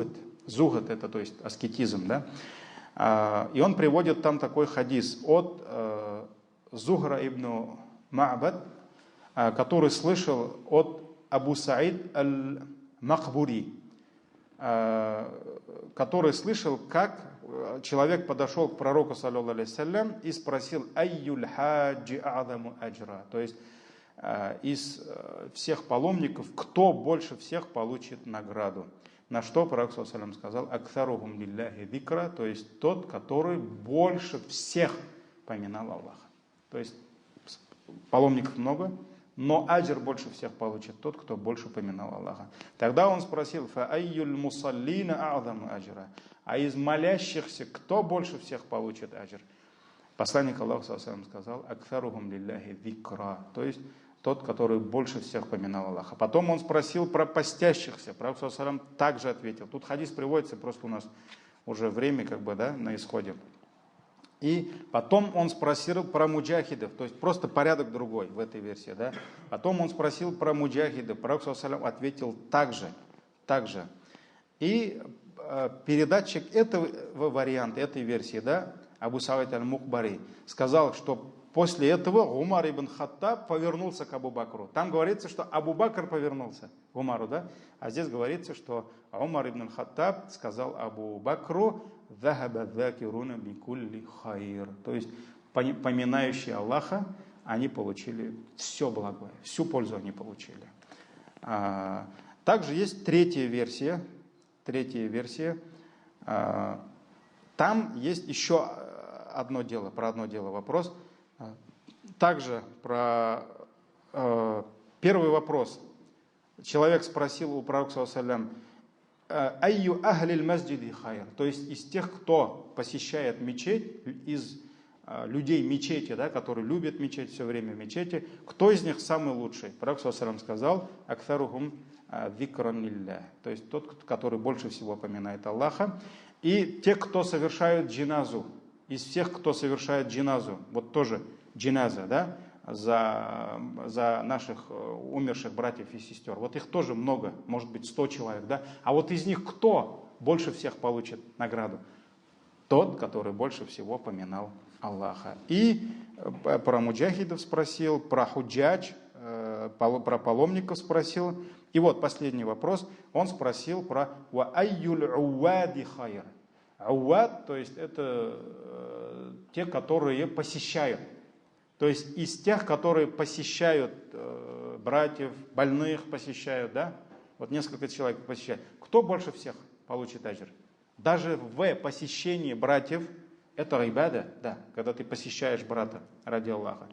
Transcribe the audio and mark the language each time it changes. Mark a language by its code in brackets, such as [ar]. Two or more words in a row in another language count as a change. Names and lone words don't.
[ru] Зухд — это, то есть, аскетизм, да? И он приводит там такой хадис от Зухра ибн Ма'бад, который слышал от Абу Саид аль-Махбури, который слышал, как человек подошел к пророку, [ar] صلى الله عليه وسلم, [ru] и спросил: [ar] «أي الحاج أعظم أجرا», [ru] то есть из всех паломников, кто больше всех получит награду. На что пророк, [ar] صلى الله عليه وسلم, сказал: «أكثرهم لله ذكرا», [ru] то есть тот, который больше всех поминал Аллаха. То есть паломников много, но аджр больше всех получит тот, кто больше поминал Аллаха. Тогда он спросил: [ar] «فأي المصلين أعظم أجرا», [ru] а из молящихся кто больше всех получит аджр? Посланник Аллаха, [ar] صلى الله عليه وسلم, сказал: «أكثرهم لله ذكرا», [ru] то есть тот, который больше всех поминал Аллаха. Потом он спросил про постящихся. Пророк, [ar] صلى الله عليه وسلم, [ru] также ответил. Тут хадис приводится, просто у нас уже время на исходе. И потом он спросил про муджахидов, то есть просто порядок другой в этой версии. Да? Потом он спросил про муджахидов. Пророк, [ar] صلى الله عليه وسلم, [ru] ответил также. И передатчик этого варианта, этой версии, да, Абу Саид аль-Мухбари, сказал, что после этого Умар ибн Хаттаб повернулся к Абу Бакру. Там говорится, что Абу Бакр повернулся к Умару, да? А здесь говорится, что Умар ибн Хаттаб сказал Абу Бакру: [ar] «ذهب الذاكرون بكل خير». [ru] То есть поминающие Аллаха, они получили все благое, всю пользу они получили. Также есть третья версия. Там есть еще одно дело вопрос. Также про первый вопрос. Человек спросил у пророка, [ar] صلى الله عليه وسلم: «أي أهل المسجد خير», [ru] то есть из тех, кто посещает мечеть, из людей мечети, да, которые любят мечеть, все время в мечети, кто из них самый лучший? Пророк, [ar] صلى الله عليه وسلم, [ru] сказал: [ar] «أكثرهم ذكرا لله», [ru] то есть тот, который больше всего поминает Аллаха. И те, кто совершают джиназу, из всех, кто совершает джиназу, вот тоже джиназа, да, за наших умерших братьев и сестер, вот их тоже много, может быть 100 человек, да, а вот из них кто больше всех получит награду? Тот, который больше всего поминал Аллаха. И про муджахидов спросил, про худжадж, про паломников спросил. И вот последний вопрос, он спросил про [ar] «وأي العواد خير». [ru] Ауад, то есть это те, которые посещают. То есть из тех, которые посещают братьев, больных посещают, да? Вот несколько человек посещают. Кто больше всех получит аджр? Даже в посещении братьев, это ибада, да, когда ты посещаешь брата ради Аллаха.